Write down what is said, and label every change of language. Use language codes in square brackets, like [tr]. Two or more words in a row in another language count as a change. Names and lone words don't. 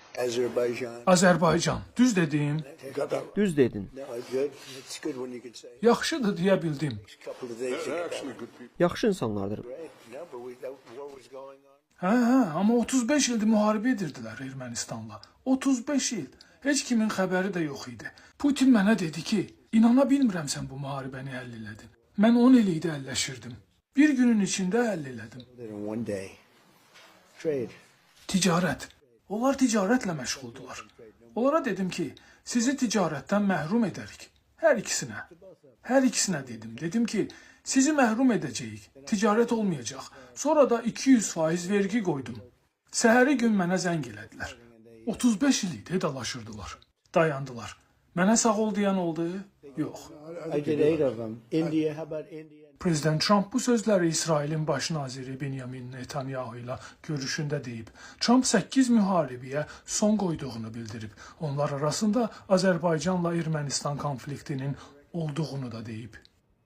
[en] Azerbaijan. [az] Azərbaycan. Düz dedim. [en] Got that. [az] Düz dedin. [en] No, good. It's good when you can say [az] Yaxşıdır deyə bildim. [en] a couple of days ago. [az] Yaxşı insanlardır. [en] Right? No, but that war was going on. [az] Hə, amma 35 ildir müharibə edirdilər Ermənistanla. 35 il. Heç kimin xəbəri də yox idi. Putin mənə dedi ki, inana bilmirəm sən bu müharibəni həll elədin. Mən 10 il idi əlləşirdim. Bir günün içində həll elədim. [en] Did in one day. Trade. [az] Ticarət. Onlar ticarətlə məşğuldular. Onlara dedim ki, sizi ticarətdən məhrum edərik. Hər ikisinə. Hər ikisinə dedim. Dedim ki, sizi məhrum edəcəyik. Ticarət olmayacaq. Sonra da 200% vergi qoydum. Səhəri gün mənə zəng elədilər. 35 il idi dalaşırdılar. Dayandılar. Mənə sağ ol deyən oldu? Yox. [en] I did 8 of them. India, how about India? [az] Prezident Trump bu sözləri İsrailin baş naziri Benjamin Netanyahu ilə görüşündə deyib. Trump 8 müharibəyə son qoyduğunu bildirib. Onlar arasında Azərbaycanla Ermənistan konfliktinin olduğunu da deyib.